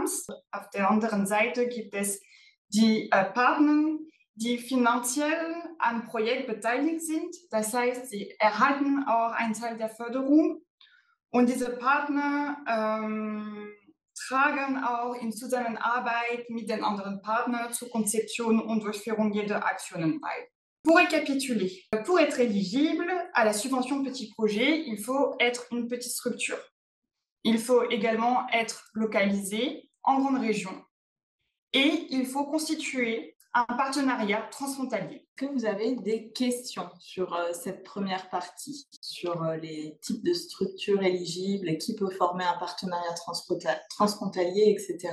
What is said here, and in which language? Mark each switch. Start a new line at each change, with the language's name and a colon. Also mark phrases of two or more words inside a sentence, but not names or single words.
German: Auf der anderen Seite gibt es die Partner, die finanziell am Projekt beteiligt sind. Das heißt, sie erhalten auch einen Teil der Förderung. Und diese Partner tragen auch in Zusammenarbeit mit den anderen Partnern zur Konzeption und Durchführung jeder Aktionen bei.
French: Pour récapituler, pour être éligible à la subvention petit projet, il faut être une petite structure. Il faut également être localisé en grande région. Et il faut constituer un partenariat transfrontalier. Est-ce que vous avez des questions sur cette première partie, sur les types de structures éligibles et qui peut former un partenariat transfrontalier, etc.